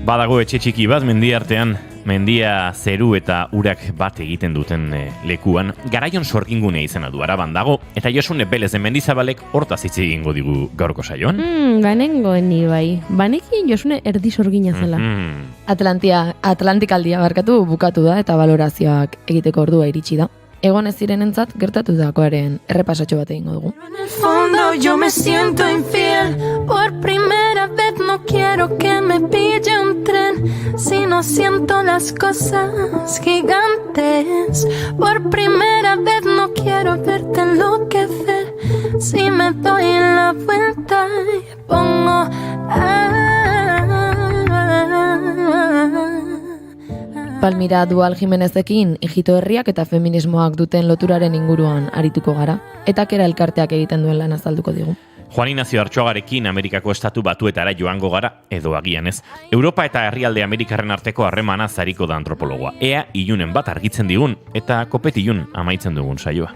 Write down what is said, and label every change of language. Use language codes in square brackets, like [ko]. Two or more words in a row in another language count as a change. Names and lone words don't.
[eu] dago etxe txiki bat mendi artean, mendia zeru eta urak bat egiten duten lekuan, Garaion sorgingunea izena du Araban dago, eta Josune Belez de Mendizabalek hortaz hitz egingo digu gaurko saioan. Banengoen ni bai. Banekin Josune erdi sorgina zela. Atlantikaldia barkatu bukatu da eta valorazioak egiteko ordua iritsi da. Egon ez zirenentzat gertatu dakoaren errepasatxo bat egingo dugu. [es] En el fondo yo me siento infiel. Por primera vez no quiero que me pille un tren. Si no siento las cosas gigantes. Por primera vez no quiero verte enloquecer. Si me doy la vuelta y pongo [eu] Palmira Dual Jimenezekin Ijito Herriak eta feminismoak duten loturaren inguruan arituko gara, eta kera elkarteak egiten duen lan azalduko digu. Juan Ignacio Artxoagarekin Amerikako estatu batuetara joango gara, edo agian ez. Europa eta herrialde Amerikarren arteko harremana zariko da antropologoa. Ea ilunen bat argitzen digun, eta kopetilun amaitzen dugun saioa.